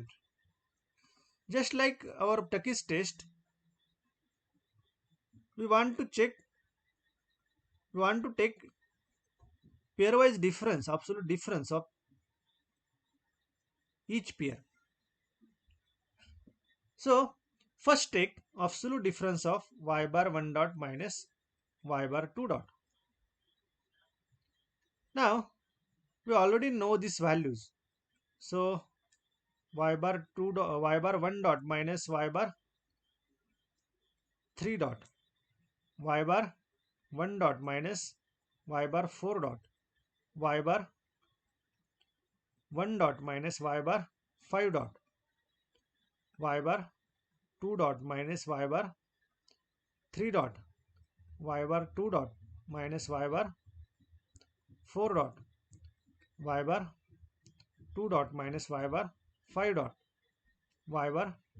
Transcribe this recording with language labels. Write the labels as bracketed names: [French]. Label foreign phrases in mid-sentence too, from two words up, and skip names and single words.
[English] Just like our Turkish test, we want to take pairwise difference, absolute difference of each pair. So first take absolute difference of y bar 1 dot minus y bar 2 dot. Now we already know these values. So y bar 1 dot minus y bar 3 dot, y bar 1 dot minus y bar 4 dot, y bar 1 dot minus y bar 5 dot, y bar 2 dot minus y bar 3 dot, y bar 2 dot minus y bar 4 dot, y bar 2 dot minus y bar 5 dot, y bar